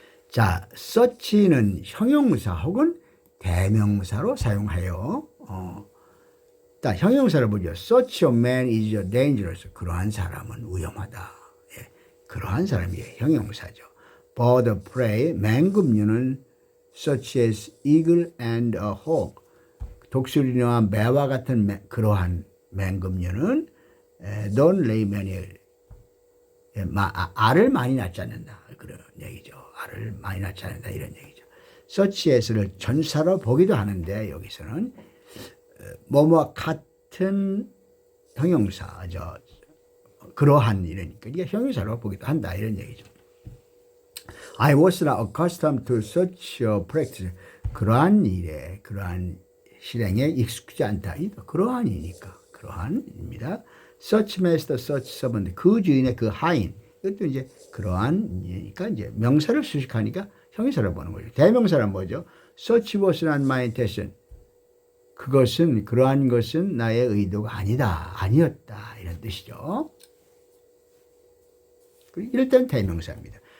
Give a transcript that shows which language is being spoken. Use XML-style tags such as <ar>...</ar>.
<ko>자, such는 형용사 혹은 대명사로 사용하여 자, 형용사를 보죠.</ko> <en>Such a man is dangerous.</en> <ko>그러한 사람은 위험하다. 예, 그러한 사람이 형용사죠.</ko> <en>Bird of prey, 맹금류는 such as eagle and a hawk.</en> <ko>독수리와 매와 같은 그러한 맹금류는</ko> <en>don't lay many,</en> <ko>알을 많이 낳지 않는다, 그런 얘기죠. 알을 많이 낳지 않는다, 이런 얘기죠. such as를 전사로 보기도 하는데 여기서는 뭐뭐 같은 형용사죠. 그러한, 이러니까 이게 형용사로 보기도 한다, 이런 얘기죠.</ko> <en>I was not accustomed to such a practice.</en> <ko>그러한 일에, 그러한 실행에 익숙지 않다. 그러한이니까 그러한입니다.</ko> <en>Such master, such servant.</en> <ko>그 주인의 그 하인. 이것도 이제 그러한이니까 이제 명사를 수식하니까 형용사로 보는 거죠. 대명사는 뭐죠?</ko> <en>Such was not my intention.</en> <ko>그것은, 그러한 것은 나의 의도가 아니었다, 이런 뜻이죠. 일단 대명사입니다.</ko>